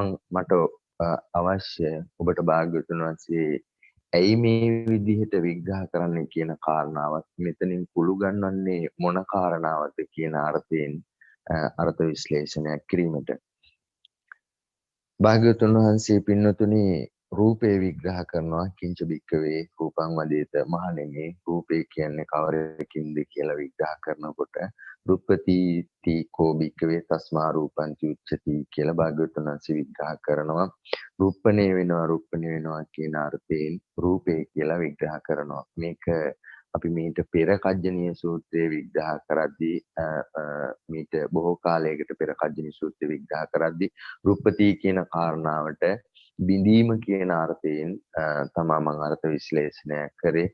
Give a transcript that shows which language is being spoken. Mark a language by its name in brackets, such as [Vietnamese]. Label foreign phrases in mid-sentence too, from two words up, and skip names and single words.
[Sinhala] මට අවශ්‍ය ඔබට භාග්‍යවතුන් වහන්සේ ඇයි මේ විදිහට විග්‍රහ කරන්නේ කියන කාරණාවත් මෙතනින් කුළු ගන්නන්නේ මොන කාරණාවද කියන අර්ථයෙන් අර්ථ විශ්ලේෂණයක් කිරීමට. භාග්‍යවතුන් වහන්සේ පින්නතුනි රූපේ විග්‍රහ කරනවා. [Pali] කිංච බික්කවේ රූපං වදේත. [Sinhala] මහණෙනි, රූපේ කියන්නේ කවරකින්ද කියලා විග්‍රහ කරනකොට [Pali] රුප්පති කෝ බික්කවේ තස්මා රූපං උච්චති [Sinhala] කියලා භාග්‍යවතුන් වහන්සේ විග්‍රහ කරනවා. රූපණේ වෙනවා කියන අර්ථයෙන් රූපේ කියලා විග්‍රහ කරනවා. මේක අපි මීට පෙර කජ්ජනීය සූත්‍රයේ විග්‍රහ කරද්දී මීට බොහෝ කාලයකට පෙර කජ්ජනීය සූත්‍රයේ විග්‍රහ කරද්දී රුප්පති කියන කාරණාවට බිඳීම කියන අර්ථයෙන් තමා මම අර්ථ විශ්ලේෂණය කරේ.